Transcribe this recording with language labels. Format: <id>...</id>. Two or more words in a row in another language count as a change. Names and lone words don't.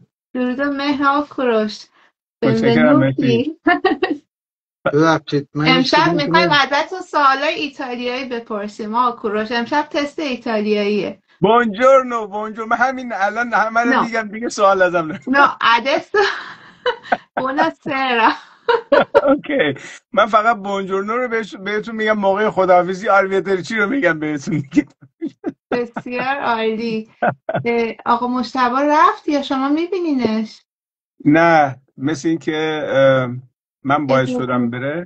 <fa>درود و مهر آقا کوروش. متشکرم. مرسی. بنونوتی. ببخشید من هیچ امشب کدومتون میخوایم ازتون سوالای ایتالیایی بپرسیم آقا کوروش. امشب تست ایتالیاییه. بونجورنو. من همین الان همه رو No, میگم دیگه، سوال ازم نه.</fa> <it>no, adesso buonasera.</it> <fa>اوکی. من فقط بونجورنو رو بهتون میگم موقع خداحافظی، آرویترچی رو میگم بهتون دیگه. بسیار عالی. آقا مجتبی رفت یا شما میبینینش؟ نه، مثل این که من باعث شدم بره.</fa>